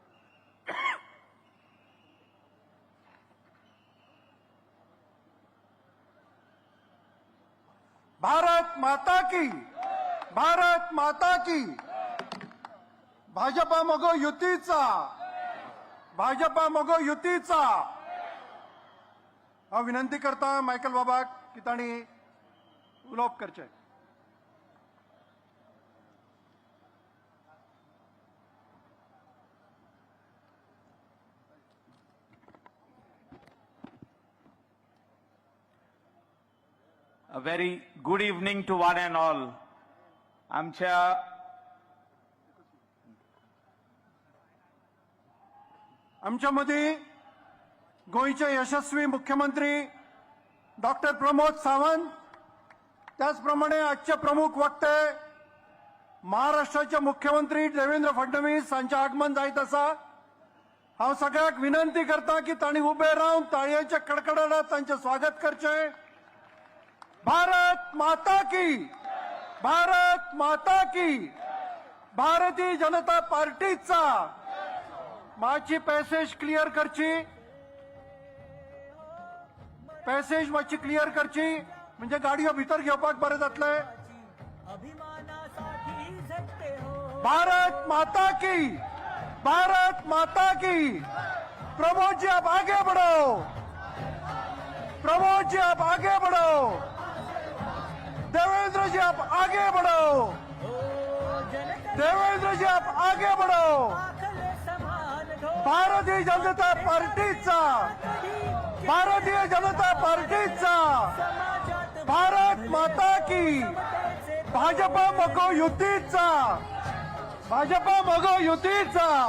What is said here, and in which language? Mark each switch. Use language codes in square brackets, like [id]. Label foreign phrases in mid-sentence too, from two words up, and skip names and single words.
[hi] भारत माता की, भारत माता की. [kok] भाजपा मगो युतीचा, भाजपा मगो युतीचा. हांव विनंती करता मायकल बाबाक की तांणी उलोवप करचें. [en] A very good evening to one and all. [kok] आमच्या मध्ये गोयचे यशस्वी मुख्यमंत्री डॉक्टर प्रमोद सावंत, त्याचप्रमाणे आजचे प्रमुख वक्ते महाराष्ट्राचे मुख्यमंत्री देवेंद्र फडणवीस हांचे आगमन जायत आसा. हांव सगळ्यांक विनंती करता की तांणी उबे रावन ताळयांच्या कडकडाटात तांचे स्वागत करचें. [hi] भारत माता की, भारत माता की. [kok] भारतीय जनता पार्टीचा मातशी [en] passage clear [kok] करची, पॅसेज मातशी क्लियर करची म्हणजे गाडयो भितर घेवपाक बरें जातलें. [hi] भारत माता की, भारत माता की. प्रमोद जी आप आगे बढ़ो, प्रमोद जी आप आगे बढ़ो, देवेंद्र जी आप आगे बढ़ो, देवेंद्र जी आप आगे बढ़ो. [kok] भारतीय जनता पार्टीचा, भारतीय जनता पार्टीचा [hi] भारत माता की. [kok] भाजपा मगो युतीचा, भाजपा मगो युतीचा.